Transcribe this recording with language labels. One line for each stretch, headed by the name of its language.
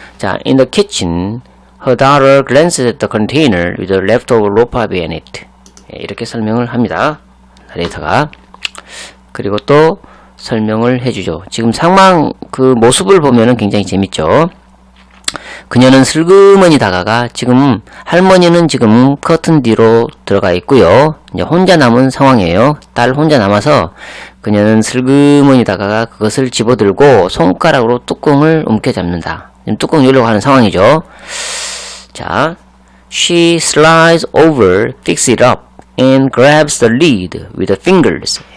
English: 자, in the kitchen, her daughter glances at the container with the leftover ropa beer in it.
Korean: 이렇게 설명을 합니다. 나레이터가. 그리고 또 설명을 해주죠. 지금 상황 그 모습을 보면은 굉장히 재밌죠. 그녀는 슬그머니 다가가 지금 할머니는 지금 커튼 뒤로 들어가 있고요. 이제 혼자 남은 상황이에요. 딸 혼자 남아서 그녀는 슬그머니 다가가 그것을 집어들고 손가락으로 뚜껑을 움켜잡는다. 지금 뚜껑 열려고 하는 상황이죠.
English: 자, she slides over, picks it up, and grabs the lid with the fingers.